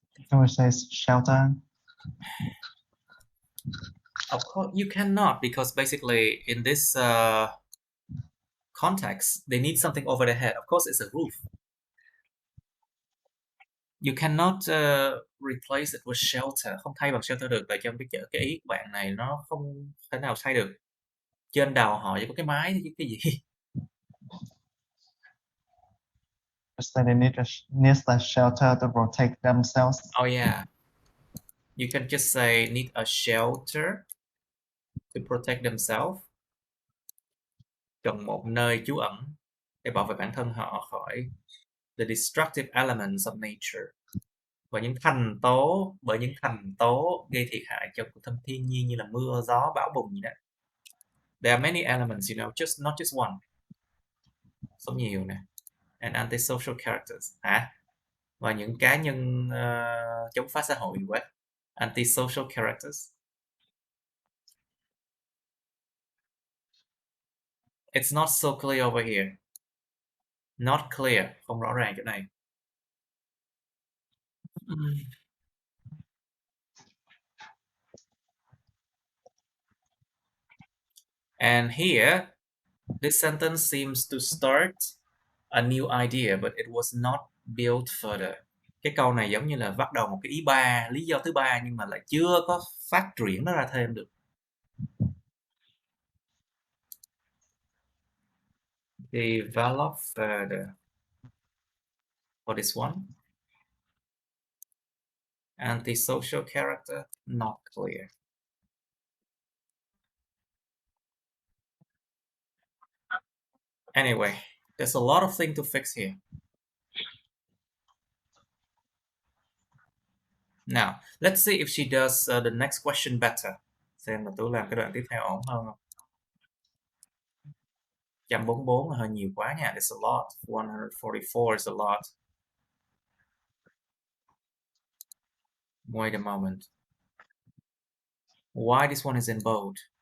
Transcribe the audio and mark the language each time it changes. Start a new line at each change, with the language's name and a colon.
English: Can we say shelter? Of course, you cannot, because basically in this context, they need something over their head. Of course, it's a roof. You cannot replace it with shelter.
Vietnamese: Không thay bằng shelter được, tại trong cái ý của bạn này nó không thể nào thay được. Trên đầu họ chỉ có cái mái chứ cái gì.
English: say they need a shelter to protect themselves. Oh yeah. You can just say need a shelter to protect themselves.
Vietnamese: Cần một nơi trú ẩn để bảo vệ bản thân họ khỏi
English: the destructive elements of nature.
Vietnamese: Bởi những thành tố gây thiệt hại cho cuộc thân thiên nhiên như là mưa, gió, bão bùng gì đó.
English: There are many elements, you know, not just one.
Vietnamese: Số nhiều nè.
English: And antisocial characters.
Vietnamese: Và những cá nhân chống phá xã hội quá.
English: Antisocial characters. It's not so clear over here. Not clear,
Vietnamese: không rõ ràng chỗ này.
English: And here, this sentence seems to start a new idea, but it was not built further.
Vietnamese: Cái câu này giống như là bắt đầu một cái lý do thứ ba nhưng mà lại chưa có phát triển nó ra thêm được.
English: Develop further. For this one. Antisocial character, not clear. Anyway, there's a lot of things to fix here. Now, let's see if she does the next question better.
Vietnamese: Xem là Tú làm cái đoạn tiếp theo ổn hơn không?
English: 144
Vietnamese: là hơi nhiều quá nha.
English: It's a lot. 144 is a lot. Wait a moment. Why this one is in bold?